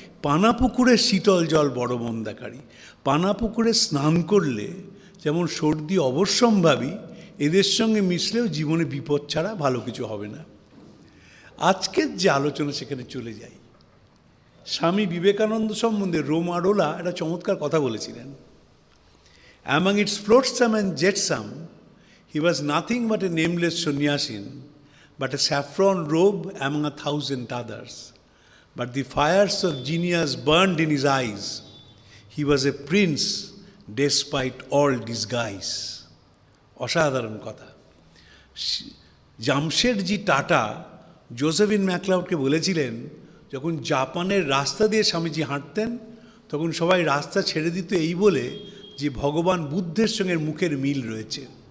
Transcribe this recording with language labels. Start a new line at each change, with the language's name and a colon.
Bangla: পানা পুকুরের শীতল জল বড় মন্দাকারী। পানা পুকুরে স্নান করলে যেমন সর্দি অবশ্যম্ভাবী, এদের সঙ্গে মিশলেও জীবনে বিপদ ছাড়া ভালো কিছু হবে না। আজকের যে আলোচনা সেখানে চলে যাই। স্বামী বিবেকানন্দ সম্বন্ধে রোমারোলা একটা চমৎকার কথা বলেছিলেন।
English: Among its flotsam and jetsam, he was nothing but a nameless sannyasin, but a saffron robe among 1,000 others. But the fires of genius burned in his eyes. He was a prince despite all disguise.
Bangla: অসাধারণ কথা। Jamsetji tata Josephine ম্যাকলাউডকে বলেছিলেন, যখন জাপানের রাস্তা দিয়ে স্বামীজি হাঁটতেন তখন সবাই রাস্তা ছেড়ে দিত এই বলে যে ভগবান বুদ্ধের সঙ্গে মুখের মিল রয়েছে।